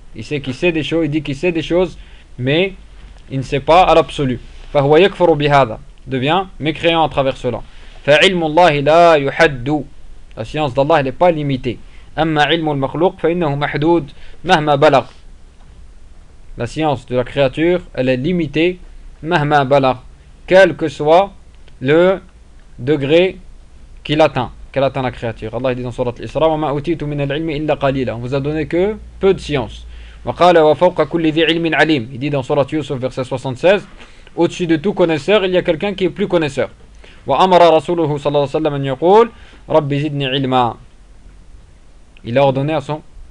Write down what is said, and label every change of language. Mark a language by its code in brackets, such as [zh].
[fr] Il sait qu'il sait des choses, il dit qu'il sait des choses, mais il ne sait pas à l'absolu. [ar] فهو يكفر بهذا [fr] devient mécréant à travers cela. [ar] فعلم الله لا يحد. [fr] La science d'Allah n'est pas limitée. [ar] أما علم المخلوق فإنه محدود مهما بلغ. [fr] La science de la créature, elle est limitée [ar] مهما بلغ, [fr] quel que soit le degré qu'il atteint. Qu'elle atteint la créature. Allah dit dans surat al-Isra, [ar] وَمَا أُوتِيتُ مِنَ الْعِلْمِ إِلَّا قَلِيلًا. [fr] On vous a donné que peu de science. [ar] وَقَالَ وَفَوْقَ كُلِّ ذِي عِلْمٍ عَلِيمٍ. [fr] Il dit dans surat Yusuf, verset 76, au-dessus de tout connaisseur, il y a quelqu'un qui est plus connaisseur. [ar] وَأَمَرَ رَسُولُهُ صَلَى اللَّهُ سَلَّمَ أَنْ يَقُولُ رَبِّ زِدْنِ عِلْمًا. [fr] Il a ordonné à son...